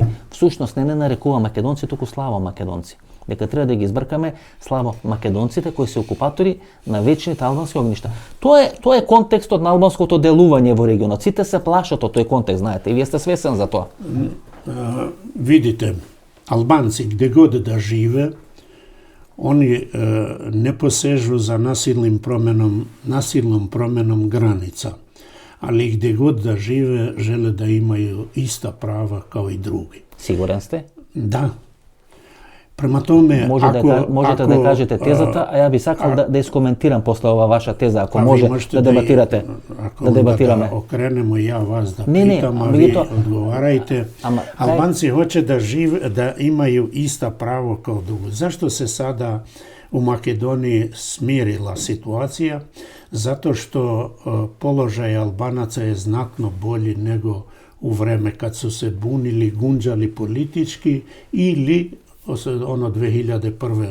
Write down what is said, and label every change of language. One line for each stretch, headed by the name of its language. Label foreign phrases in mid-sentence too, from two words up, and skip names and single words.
Macedonian: Всушност не нарекува македонци, туку славо македонци. Дека треба да ги избркаме славо македонците кои се окупатори на вечните албански огништа. Тоа е контекстот на албанското делување во регионот. Сите се плашат од тој контекст, знаете, и вие сте свесен за тоа.
Serbian: Видите, албанци где god да живе, oni ne posežu za nasilnom promenom granica, ali gdje god da žive, žele da imaju ista prava kao i drugi. Siguran ste? Da. Prema tome,
Macedonian: Можете да кажете тезата, а ја би сакал да искоментирам после ова ваша теза, ако може да дебатирате. Да дебатираме.
Serbian: Да окренемо ја вас да питам, а ви одговарајте. Албанци hoće da imaju ista pravo kao drugi. Zašto se sada u Makedoniji smirila situacija? Zato što položaj Albanaca je znatno bolji nego u vreme kad su se bunili, gunđali politički ili ono 2001.